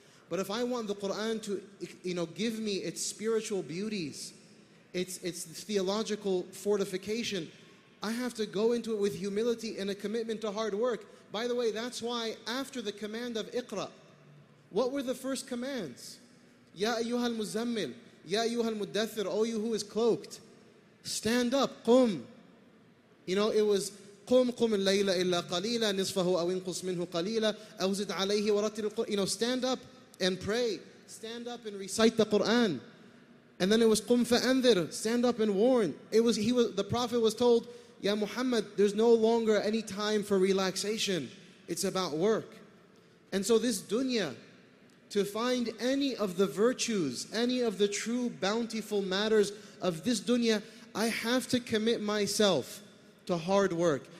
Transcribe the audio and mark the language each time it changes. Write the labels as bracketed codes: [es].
[en] But if I want the Quran to, give me its spiritual beauties, its theological fortification, I have to go into it with humility and a commitment to hard work. By the way, that's why after the command of Iqra, what were the first commands? [ar] Ya ayyuhal muzammil, ya ayyuhal muddathir, [en] O you who is cloaked. Stand up, qum. It was [ar] قم الليل إلا قليلا نصفه أو انقص منه قليلا أو زد عليه ورتل القرآن. [en] Stand up and pray. Stand up and recite the Quran. And then it was [ar] قم فأنذر. [en] Stand up and warn. The Prophet was told, Ya Muhammad, there's no longer any time for relaxation. It's about work. And so this dunya, to find any of the virtues, any of the true bountiful matters of this dunya, I have to commit myself to hard work.